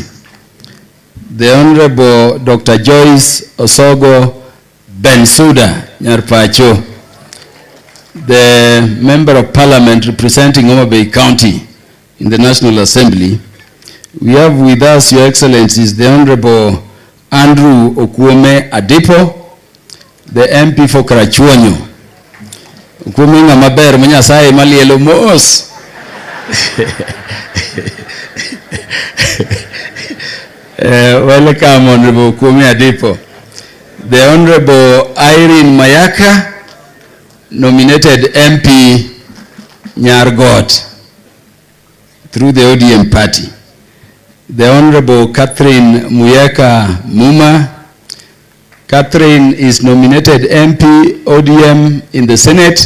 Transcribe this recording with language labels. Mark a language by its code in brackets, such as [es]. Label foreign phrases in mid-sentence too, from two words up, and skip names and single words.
[en] The Honorable Dr. Joyce Osogo Bensuda Nyarpacho, the Member of Parliament representing Homa Bay County in the National Assembly. We have with us, Your Excellencies, the Honorable Andrew Okuome Adipo, the MP for Karachuonyo. [luo] Okuome nga maber manyasai malielo mos. [en] Welcome, Honorable Okuome Adipo. The Honorable Irene Mayaka, nominated MP Nyargot through the ODM party. The Honorable Catherine Muyeka Muma. Catherine is nominated MP ODM in the Senate.